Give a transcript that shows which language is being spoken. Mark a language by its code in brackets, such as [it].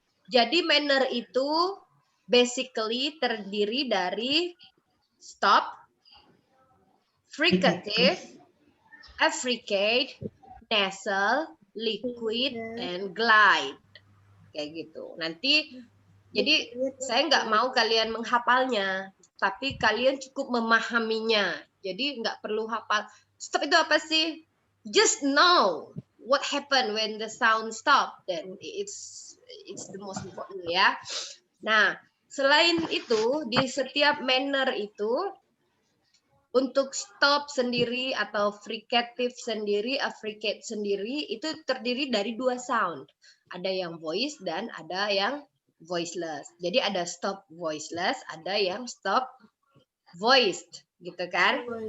[id] Jadi manner itu basically terdiri dari stop, fricative, affricate, nasal, liquid, and glide. Kayak gitu. Nanti, jadi saya nggak mau kalian menghafalnya, tapi kalian cukup memahaminya. Jadi nggak perlu hafal. Stop itu apa sih? [en] Just know what happened when the sound stop. Then it's the most important ya. [id] Nah, selain itu di setiap manner itu untuk stop sendiri atau fricative sendiri, affricate sendiri itu terdiri dari 2 sound. Ada yang voice dan ada yang voiceless. Jadi ada stop voiceless, ada yang stop voiced, gitu kan?